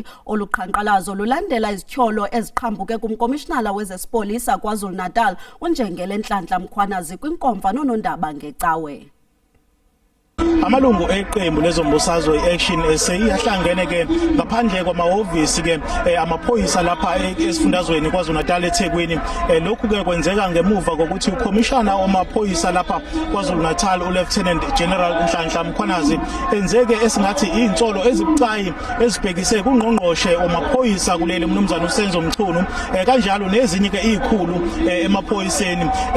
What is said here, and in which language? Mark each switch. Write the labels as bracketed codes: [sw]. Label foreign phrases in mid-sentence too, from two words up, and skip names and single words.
[xh] Oluqhankqalazo lulandela izityholo eziqhambuke kumkomishinala wezesipolisa KwaZulu-Natal uNjengele Nhlanhla Mkhwanazi kwinkomfa nonondaba ngecawe. [zu] Amalungu eqembu lezombusazwe iAction SA ahlangene ke ngaphandle kwamahhovisi ke amaphoyisa lapha esifundazweni KwaZulu-Natal eThekwini. Lokhu ke kwenzeka ngemuva kokuthi ukhomishana wamaphoyisa lapha KwaZulu-Natal uLieutenant General Nhlanhla Mkhwanazi enzeke esingathi insolo ezibucayi ezibhekise kungqongqoshe wamaphoyisa kuleli mnumzana uSenzo Mchunu kanjalo nezinye ke izikhulu emaphoyiseni